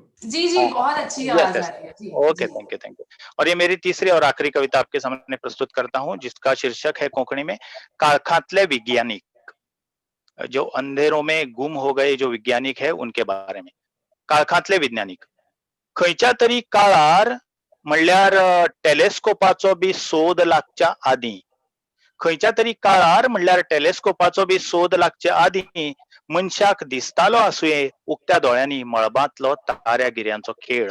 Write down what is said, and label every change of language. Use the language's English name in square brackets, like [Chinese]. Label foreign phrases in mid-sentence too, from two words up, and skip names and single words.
[Hindi] जी बहुत अच्छी आवाज आ रही है जी. [English] Okay, thank you. [Hindi] और ये मेरी तीसरी और आखिरी कविता आपके सामने प्रस्तुत करता हूँ जिसका शीर्षक है कोंकणी में काळखांतले विज्ञानिक. जो अंधेरों में गुम हो गए जो वैज्ञानिक है उनके बारे में. [Konkani] काळखांतले वैज्ञानिक. खंयच्या तरी काळार म्हणल्यार टेलिस्कोपाचो बी सोद लागच्या आदीं, खंयच्या तरी काळार म्हणल्यार टेलिस्कोपाचो बी सोद लागच्या आदीं मनशाक दिसतालो आसुये उक्त्या दोळ्यांनी मळबांतलो ताऱ्यागिऱ्यांचो खेळ.